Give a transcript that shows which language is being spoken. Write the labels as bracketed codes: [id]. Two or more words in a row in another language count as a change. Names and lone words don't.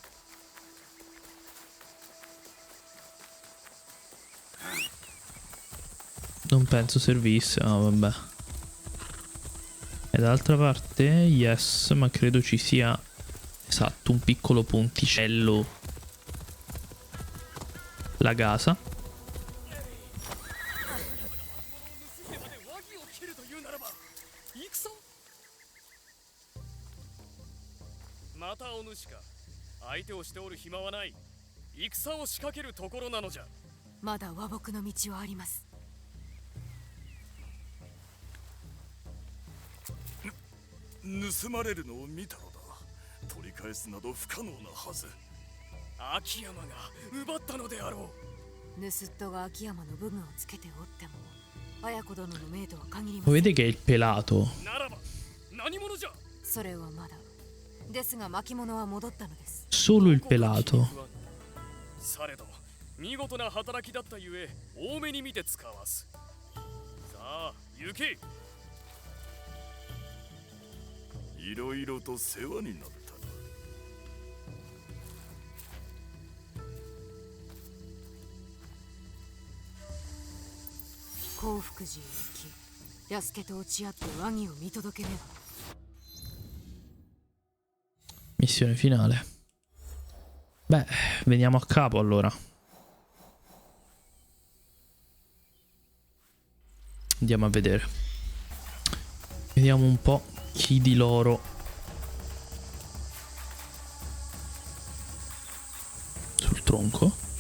[it] Non penso servisse, no vabbè. E dall'altra parte, yes, ma credo ci sia, esatto, un piccolo ponticello. La casa. [ja] まだ和睦の道はあります。盗まれるのを見たのだ。取り返すなど不可能なはず。秋山が奪ったのであろう。盗人が秋山の武具をつけておっても綾子殿の命とは限りません。 [it] Vedete che è il pelato. [ja] ならば何者じゃ。それはまだですが巻物は戻ったのです。 [it] Solo il pelato. [ja] されど見事な働きだったゆえ多めに見て使わす。さあ行け。いろいろと世話になったな。興福寺へ行き、安家と落ち合って和議を見届けねば。 [it] Missione finale. Beh, veniamo a capo allora. Andiamo a vedere. Vediamo un po' chi di loro sul tronco.